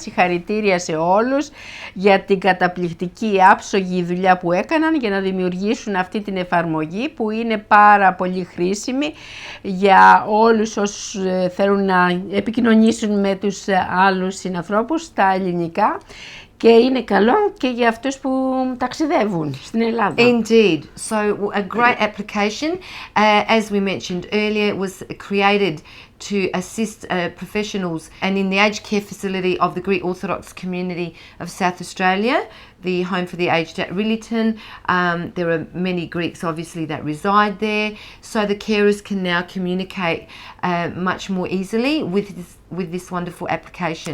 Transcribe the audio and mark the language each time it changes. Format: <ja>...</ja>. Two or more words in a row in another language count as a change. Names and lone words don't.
<el>Συγχαρητήρια σε όλους για την καταπληκτική άψογη δουλειά που έκαναν για να δημιουργήσουν αυτή την εφαρμογή που είναι πάρα πολύ χρήσιμη για όλους όσους θέλουν να επικοινωνήσουν με τους άλλους συνανθρώπους στα ελληνικά. Και είναι καλό και για αυτούς που ταξιδεύουν στην Ελλάδα.</el> <en>Indeed. So a great application. As we mentioned earlier, it was created to assist professionals and in the aged care facility of the Greek Orthodox community of South Australia, the home for the aged at Rillington. There are many Greeks obviously that reside there, so the carers can now communicate much more easily with this wonderful application.</en>